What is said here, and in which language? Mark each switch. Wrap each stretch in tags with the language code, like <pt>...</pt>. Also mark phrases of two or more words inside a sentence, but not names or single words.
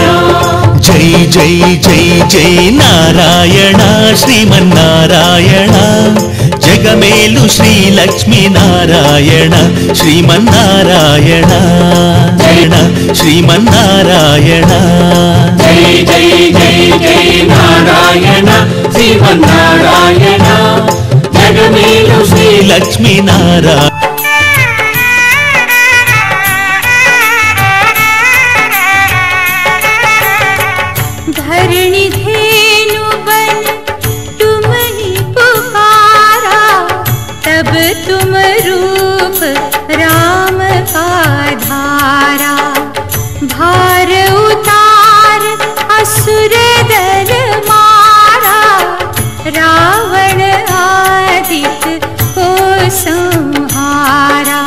<te>జై జై జై జై నారాయణ శ్రీమన్నారాయణ, జగమేలు శ్రీ లక్ష్మీ నారాయణ శ్రీమన్నారాయణ శ్రీమన్నారాయణ. జై జై జై జై నారాయణ శ్రీమన్నారాయణ, జగమేలు శ్రీ లక్ష్మీ నారాయణ.</te> <hi>धरणी धेनु बन तुम ही पुकारा, तब तुम रूप राम का धारा. भार उतार असुर दल मारा, रावण आदित को संहारा.</hi>